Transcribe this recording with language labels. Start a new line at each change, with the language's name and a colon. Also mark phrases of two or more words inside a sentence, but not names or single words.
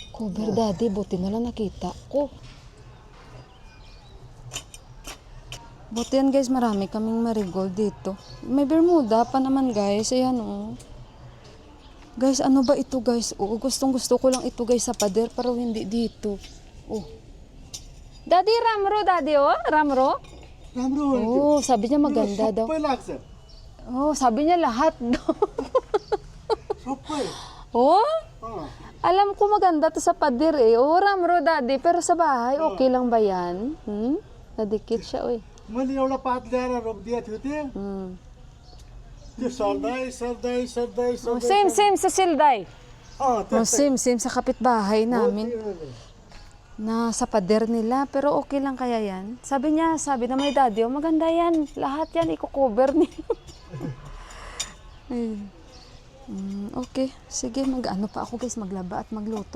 Filipino: Cover, Daddy, buti na lang nakita ko. Buti yan guys, marami kaming marigold dito. May Bermuda pa naman guys. Ayan oh. Guys, ano ba ito guys? Oo, gustong gusto ko lang ito guys sa pader, pero hindi dito. Oh. Daddy, Ramro, Daddy oh. Ramro?
Nepali: राम्रो
Filipino: Oh, sabi niya maganda daw.
Nepali: सबै लाग्छ
Filipino: Oh, sabi niya lahat daw.
Nepali: सबै
Filipino: Oh? Alam ko maganda to sa pader eh. Oram ro daddy, pero sa bahay okay lang ba yan? Nadikit siya oy.
Nepali: मैले एउटा पात ल्याएर रोपिदिएको थियो त्यो त्यो सर्दै सर्दै सर्दै सर्दै
Filipino: Same sa Silday.
Nepali: त्यो
Filipino: Same sa kapitbahay namin. Na sa pader nila, pero okay lang kaya yan? Sabi na may daddy, oh, maganda yan. Lahat yan, i-cover niya. Ayun. Okay, sige, mag-ano pa ako guys, maglaba at magluto.